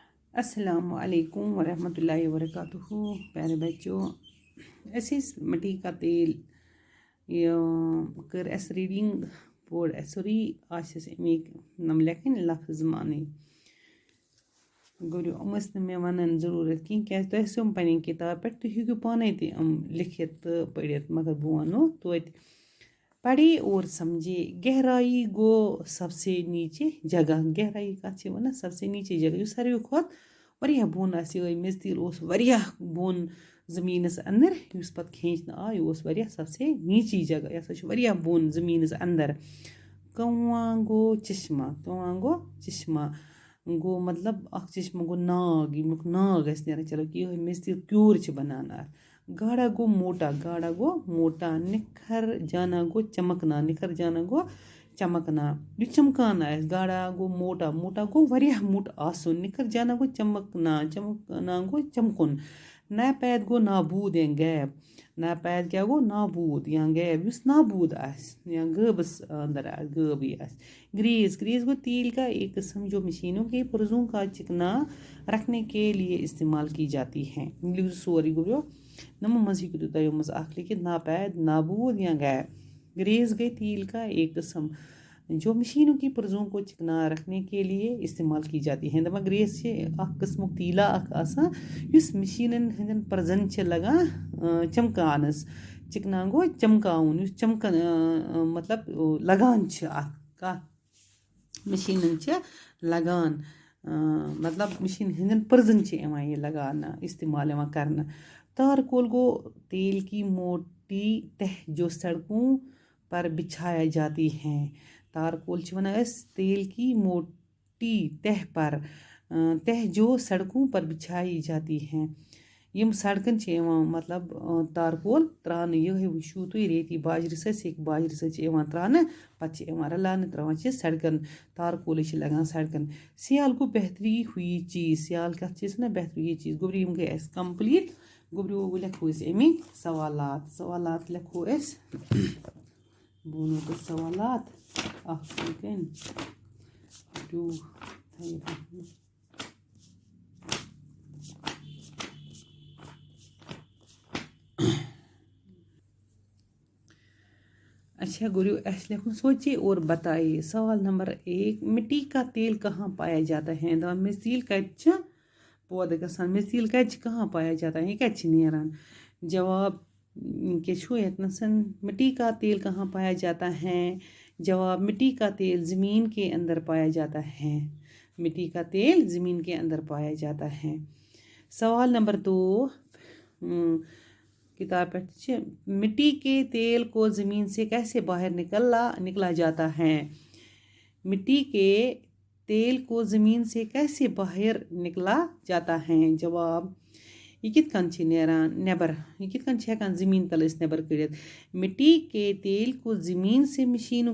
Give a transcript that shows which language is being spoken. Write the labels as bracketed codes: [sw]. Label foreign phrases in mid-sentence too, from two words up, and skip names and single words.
[ar] السلام علیکم ورحمۃ اللہ وبرکاتہ [ur] پیارے بچوں [ks] اَسہِ ٲسۍ [ur] مٹی کا تیل [ks] کٔر اَسہِ ریٖڈِنٛگ پوٚر اَسہِ سورُے آسہِ اَسہِ اَمِکۍ لیکھٕنۍ لفظ مانٕنۍ گوٚو یِم ٲسۍ نہٕ مےٚ وَنان ضروٗرت کینٛہہ کیٛازِ تۄہہِ ٲسۍ یِم پنٕنۍ کِتاب پٮ۪ٹھ تُہۍ ہیٚکِو پانَے تہِ یِم لیکھِتھ تہٕ پٔرِتھ مگر بہٕ وَنو توتہِ [ur] پڑھے اور سمجھے گہرائی [ks] گوٚو [ur] سب سے نیچے جگہ گہرائی [ks] کَتھ چھِ وَنان [ur] سب سے نیچے جگہ [ks] یُس ساروی کھۄتہٕ واریاہ بۄن آسہِ یِہوٚے میٚژِ تیٖل اوس واریاہ بۄن زٔمیٖنَس اَنٛدر یُس پَتہٕ کھیٖنچنہٕ آو یہِ اوس واریاہ [ur] سب سے نیٖچی جگہ [ks] یہِ ہسا چھُ واریاہ بۄن زٔمیٖنَس اَنٛدر کواں گوٚو چشمہ گوٚو مطلب اکھ چشمہ گوٚو ناگ ییٚمیُک ناگ آسہِ نیران چلو کہِ یِہوٚے میٚژِ تیٖل کیوٗر چھِ بَنان اَتھ گاڑا گوٚو [ur] موٹا نِکھر جانا [ks] گوٚو چمکنا یُس چمکان آسہِ گاڑا گوٚو موٹا گوٚو واریاہ موٚٹ آسُن [ur] نِکھر جانا [ks] گوٚو چمکنا گوٚو چمکُن ناپید گوٚو نابوٗد یا غیب ناپید کیٛاہ گوٚو نابوٗد یا غیب یُس نابوٗد آسہِ یا غٲبَس اَنٛدر آسہِ غٲبٕے آسہِ گریز گوٚو [ur] تیل کا ایک قسم جو مشینوں کے پرزوں کا چکنا رکھنے کے لیے استعمال کی جاتی ہے [ks] سورُے گوٚو نَمو منٛز ہیٚکِو تُہۍ یِمو منٛز اکھ لیکھِتھ ناپید نابوٗد یا غیب گریز گٔے [ur] تیل کا ایک قسم جو مشینوں کی پرزوں کو چکنا رکھنے کے لیے استعمال کی جاتی ہے [ks] دَپان گریز چھِ اکھ قٕسمُک تیٖلا اکھ آسان یُس مِشیٖنن ہٕنٛدٮ۪ن پرزن چھِ لگان چمکاونس چِکنا گوٚو چمکاوُن یُس چمکان مطلب لگان چھِ اتھ کتھ مِشیٖنن چھِ لگان مطلب مِشیٖن ہٕنٛدٮ۪ن پرزن چھِ یِوان یہِ لگاونہٕ استعمال یِوان کرنہٕ تارکول گوٚو [ur] تیل کی موٹی تہ جو سڑکوں پر بچھایا جاتی ہیں [ks] تارکول چھِ وَنان أسۍ [ur] تیل کی موٹی تہ جو سڑکوں پر بچھائی جاتی ہیں [ks] یِم سڑکن چھِ یِوان مطلب تارکول تراونہٕ یِہوٚے وٕچھِو تُہۍ ریتی باجرِ سۭتۍ چھِ یِوان تراونہٕ پتہٕ چھِ یِوان رلاونہٕ تراوان چھِ سڑکن تارکولٕے چھِ لگان سڑکن سیال گوٚو [ur] بہتری ہوئی چیٖز [ks] سیال کَتھ چھِ أسۍ وَنان [ur] بہتری ہوئی چیٖز [ks] گوٚبری یِم گٔے اَسہِ کمپلیٖٹ گوٚبریو لیکھو أسۍ اَمِکۍ سوالات لیکھو أسۍ بہٕ وَنو تۄہہِ سوالات اکھ سیکنڈ [ur] اچھا گوریو [ks] اَسہِ لیکھُن [ur] سوچے اور بتائیے سوال نمبر 1 مٹی کا تیل کہاں پایا جاتا ہے [ks] دَپان میٚژِ تیٖل کَتہِ چھِ پٲدٕ گژھان میٚژِ تیٖل کَتہِ چھِ [ur] کہاں پایا جاتا ہے [ks] یہِ کَتہِ چھِ نیران جواب کیٛاہ چھُ ییٚتنَس [ur] مٹی کا تیل کہاں پایا جاتا ہے جواب مٹی کا تیل زمین کے اندر پایا جاتا ہے مٹی کا تیل زمین کے اندر پایا جاتا ہے سوال نمبر 2 [ks] کتاب پٮ۪ٹھ چھِ [ur] مٹی کے تیل کو زمین سے کیسے باہر نکلا جاتا ہے مٹی کے تیل کو زمین سے کیسے باہر نکلا جاتا ہے جواب [ks] یہِ کِتھ کٔنۍ چھِ نیران نٮ۪بر یہِ کِتھ کٔنۍ چھِ ہٮ۪کان زٔمیٖن تل أسۍ نٮ۪بر کٔڑِتھ [ur] مٹی کے تیل کو زمین سے مشینوں